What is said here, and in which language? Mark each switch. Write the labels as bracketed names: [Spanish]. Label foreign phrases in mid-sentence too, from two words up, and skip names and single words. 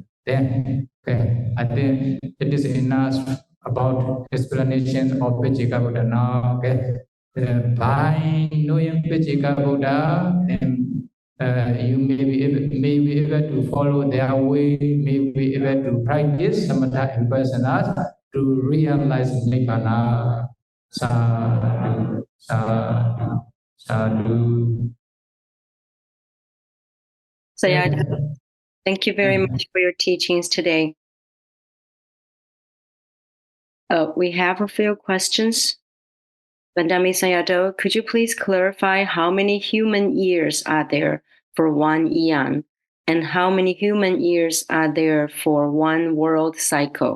[English] Then, I think it is enough about explanations of Paccekabuddha now. By knowing Paccekabuddha, then you may be able to follow their way, may be able to practice samatha and vipassana to realize Nibbana. [Pali] Sadhu, sadhu, sadhu. [English] Sayadaw, thank you very much for your teachings today. We have a few questions. Vandami Sayadaw, could you please clarify how many human years are there for one eon? And how many human years are there for one world cycle?